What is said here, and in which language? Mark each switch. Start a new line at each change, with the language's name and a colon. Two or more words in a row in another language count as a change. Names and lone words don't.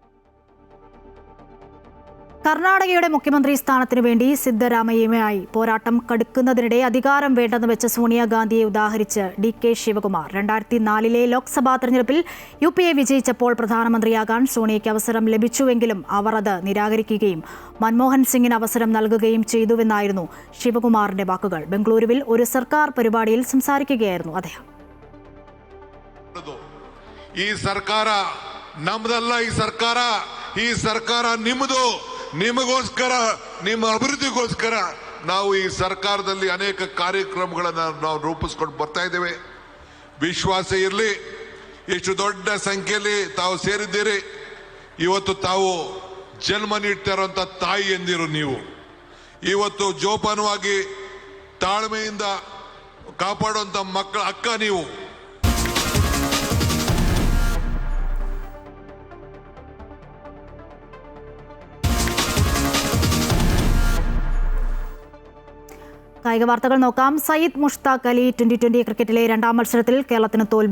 Malayalam: കർണാടകയുടെ മുഖ്യമന്ത്രി സ്ഥാനത്തിനു വേണ്ടി സിദ്ധരാമയ്യയുമായി പോരാട്ടം കടുക്കുന്നതിനിടെ അധികാരം വേണ്ടെന്ന് വെച്ച സോണിയാഗാന്ധിയെ ഉദാഹരിച്ച് DK ശിവകുമാർ 2004 ലോക്സഭാ തെരഞ്ഞെടുപ്പിൽ UPA വിജയിച്ചപ്പോൾ പ്രധാനമന്ത്രിയാകാൻ സോണിയയ്ക്ക് അവസരം ലഭിച്ചുവെങ്കിലും അവർ അത് നിരാകരിക്കുകയും മൻമോഹൻ സിംഗിന് അവസരം നൽകുകയും ചെയ്തുവെന്നായിരുന്നു ശിവകുമാറിന്റെ വാക്കുകൾ. ബംഗളൂരുവിൽ ഒരു സർക്കാർ പരിപാടിയിൽ സംസാരിക്കുകയായിരുന്നു അദ്ദേഹം. ഈ സർക്കാർ
Kannada: ನಮ್ಮದಲ್ಲ, ಈ ಸರ್ಕಾರ ನಿಮ್ಮದು. ನಿಮಗೋಸ್ಕರ, ನಿಮ್ಮ ಅಭಿವೃದ್ಧಿಗೋಸ್ಕರ ನಾವು ಈ ಸರ್ಕಾರದಲ್ಲಿ ಅನೇಕ ಕಾರ್ಯಕ್ರಮಗಳನ್ನು ನಾವು ರೂಪಿಸ್ಕೊಂಡು ಬರ್ತಾ ಇದ್ದೇವೆ. ವಿಶ್ವಾಸ ಇರಲಿ. ಎಷ್ಟು ದೊಡ್ಡ ಸಂಖ್ಯೆಯಲ್ಲಿ ತಾವು ಸೇರಿದ್ದೀರಿ. ಇವತ್ತು ತಾವು ಜನ್ಮ ನೀಡ್ತಾ ಇರುವಂತ ತಾಯಿ ಎಂದಿರು ನೀವು. ಇವತ್ತು ಜೋಪಾನವಾಗಿ ತಾಳ್ಮೆಯಿಂದ ಕಾಪಾಡುವಂತ ಮಕ್ಕಳ ಅಕ್ಕ ನೀವು.
Malayalam: കായിക വാർത്തകൾ നോക്കാം. സയ്യിദ് മുഷ്താഖ് അലി T20 ക്രിക്കറ്റിലെ 2ാം മത്സരത്തിൽ കേരളത്തിന് തോൽവി.